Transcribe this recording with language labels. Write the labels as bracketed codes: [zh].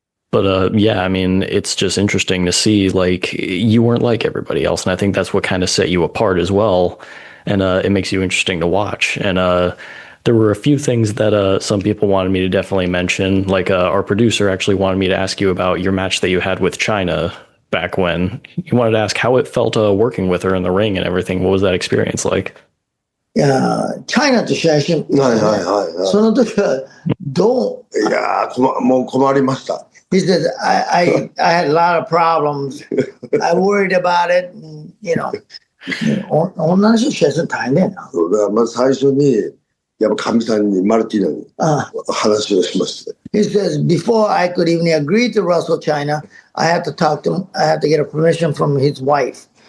[en] But yeah, I mean, it's just interesting to see like you weren't like everybody else, and I think that's what kind of set you apart as well, and it makes you interesting to watch. And there were a few things that some people wanted me to definitely mention. Like our producer actually wanted me to ask you about your match that you had with China back when. You wanted to ask how it felt working with her in the ring and everything. What was that experience like? [ja] いや、チャイナと試合し、その時はどう？いやもう困りました。 [en] He says, I had a lot of problems. I worried about it. [ja] And, 女の人試合するの大変だよな。だからまず最初に、やっぱ神さんにマルティナに話をしました。 [en] He says, before I could even agree to wrestle China, I had to talk to him. I had to get a permission from his wife.